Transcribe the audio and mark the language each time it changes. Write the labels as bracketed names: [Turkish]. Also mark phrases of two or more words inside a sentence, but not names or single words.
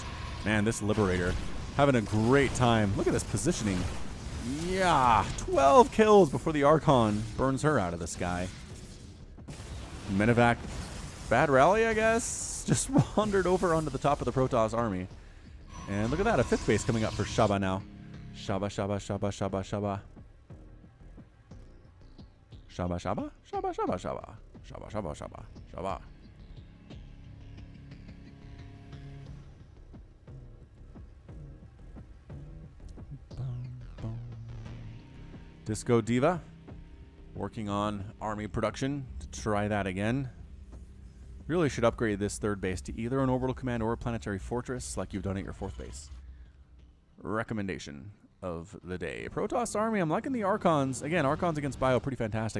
[English] Man, this Liberator having a great time. Look at this positioning. Yeah, 12 kills before the Archon burns her out of the sky. Medevac, bad rally, I guess. Just wandered over onto the top of the Protoss army. And look at that, a 5th base coming up for Shabba now. Shabba, Shabba, Shabba, Shabba, Shabba. Shabba, Shabba, Shabba, Shabba, Shabba. Shabba, Shabba, Shabba, Shabba. DiscoDiva working on army production to try that again. Really should upgrade this 3rd base to either an orbital command or a planetary fortress like you've done at your 4th base. Recommendation of the day. Protoss army, I'm liking the Archons. Again, Archons against Bio, pretty fantastic.